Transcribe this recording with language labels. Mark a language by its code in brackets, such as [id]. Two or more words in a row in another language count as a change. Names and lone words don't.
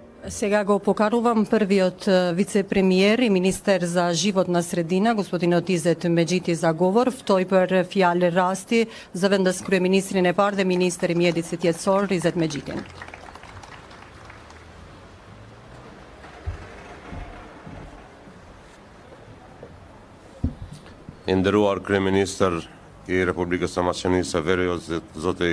[mk] Сега го покарувам првиот вице-премиер и министер за животна средина, господинот Изет Меджити, за говор. [sq] Втој për fjalë rasti zëvendës kryeministrin e parë dhe ministri i mjedisë jetësor Izet Medjitin. I nderuar kryeministër i Republikës së Maqedonisë së Veriut, zoti